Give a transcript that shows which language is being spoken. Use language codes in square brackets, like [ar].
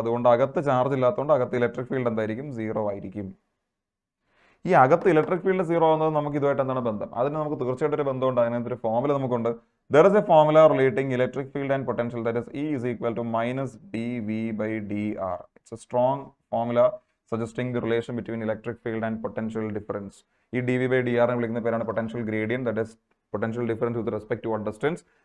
[ml] അതുകൊണ്ട് അകത്ത് ചാർജ് ഇല്ലാത്തതുകൊണ്ട് അകത്ത് ഇലക്ട്രിക് ഫീൽഡ് എന്തായിരിക്കും? 0 ആയിരിക്കും. ഈ അകത്ത് ഇലക്ട്രിക് ഫീൽഡ് 0 ആവുന്നത് നമുക്ക് ഇതുമായിട്ട് എന്താണ് ബന്ധം? അതിന് നമുക്ക് തീർച്ചയായിട്ടും ഒരു ബന്ധമുണ്ട്. അതിനകത്ത് ഒരു ഫോമുല നമുക്കുണ്ട്. [en] There is a formula relating electric field and potential, that is E is equal to minus dV/dr. It's a strong formula suggesting the relation between electric field and potential difference. [ml] ഈ dV/dr എന്ന് വിളിക്കുന്ന പേരാണ് [en] Potential gradient, that is potential difference with respect to what distance.